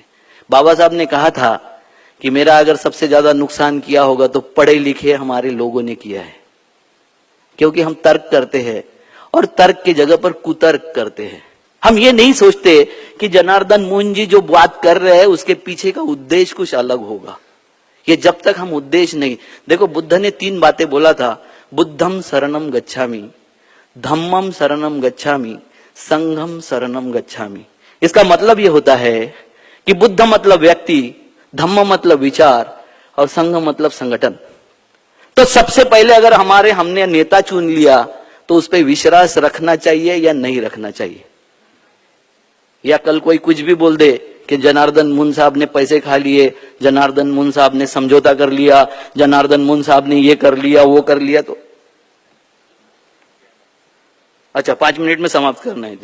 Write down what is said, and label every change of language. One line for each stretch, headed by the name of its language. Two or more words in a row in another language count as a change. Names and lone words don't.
Hindi: बाबा साहब ने कहा था कि मेरा अगर सबसे ज्यादा नुकसान किया होगा तो पढ़े लिखे हमारे लोगों ने किया है, क्योंकि हम तर्क करते हैं और तर्क की जगह पर कुतर्क करते हैं। हम ये नहीं सोचते कि जनार्दन मून जी जो बात कर रहे हैं उसके पीछे का उद्देश्य कुछ अलग होगा। ये जब तक हम उद्देश्य नहीं, देखो बुद्ध ने 3 बातें बोला था,
Pali: बुद्धम शरणम गच्छामि, धम्मम शरणम गच्छामि, संघम शरणम गच्छामि।
Hindi: इसका मतलब ये होता है कि बुद्ध मतलब व्यक्ति, धम्म मतलब विचार और संघ मतलब संगठन। तो सबसे पहले अगर हमने नेता चुन लिया तो उस पर विश्वास रखना चाहिए या नहीं रखना चाहिए? या कल कोई कुछ भी बोल दे कि जनार्दन मून साहब ने पैसे खा लिए, जनार्दन मून साहब ने समझौता कर लिया, जनार्दन मून साहब ने ये कर लिया वो कर लिया, तो अच्छा 5 मिनट में समाप्त करना है।